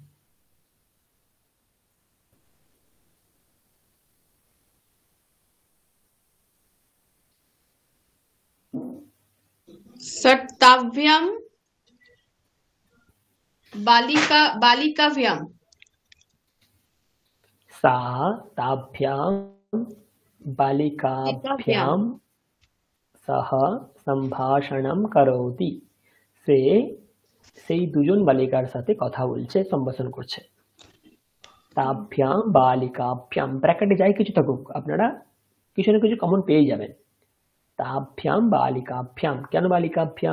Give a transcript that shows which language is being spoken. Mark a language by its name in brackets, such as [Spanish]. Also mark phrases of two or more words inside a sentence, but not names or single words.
[Sanskrit] স্যার তাভ্যাম বালিকাভ্যাম। सा ताभ्यां बालिकाभ्यां सह সম্ভাষণম করোতি। [Bangla] সে সেই দুজন বালিকার সাথে কথা বলছে, সম্ভাষণ করছে। [Sanskrit] তাভ্যাম বালিকাভ্যাম, [Bangla] ব্র্যাকেটে যাই কিছু থাকুক আপনারা কিছু না কিছু কমন পেয়ে যাবেন। [Sanskrit] তাভ্যাম বালিকাভ্যাম, [Bangla] কেন বালিকাভ্যাম?